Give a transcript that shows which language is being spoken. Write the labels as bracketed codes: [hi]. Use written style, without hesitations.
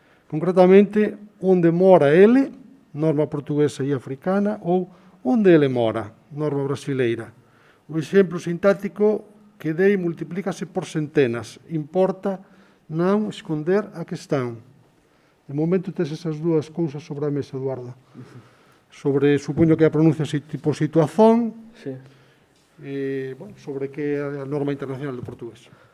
[gl] Concretamente, onde mora ele, norma portuguesa e africana, ou onde ele mora, norma brasileira. O exemplo sintáctico que dei multiplícase por centenas. [pt] Importa non esconder a questão. [gl] De momento tes esas dúas cousas sobre a mesa, Eduardo. Sobre, supoño que a pronuncia tipo situación, Sí. Sobre que é a norma internacional do portugués.